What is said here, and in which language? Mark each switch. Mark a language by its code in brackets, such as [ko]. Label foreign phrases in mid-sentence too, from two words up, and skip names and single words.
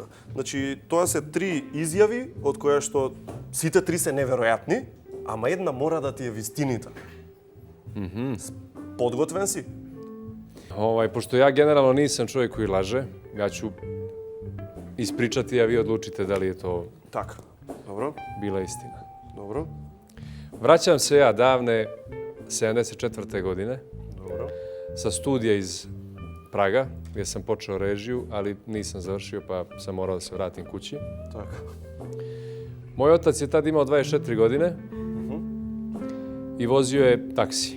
[mk] Значи, тоа се 3 изјави, од која што сите 3 се неверојатни, ама една мора да ти е вистината. Подготвен си? [sr] Пошто ја генерално нисам човек кој лаже, ја ću испричати, а ви одлучите дали е то [mk] Така. Добро. [sr] била истина. [mk] Добро. [sr] Vraćam se ja davne 74. godine sa studija iz Praga, gdje sam počeo režiju, ali nisam završio pa sam morao da se vratim kući. [mk] Така. [sr] Moj otac je tad imao 24 godine i vozio je taksi.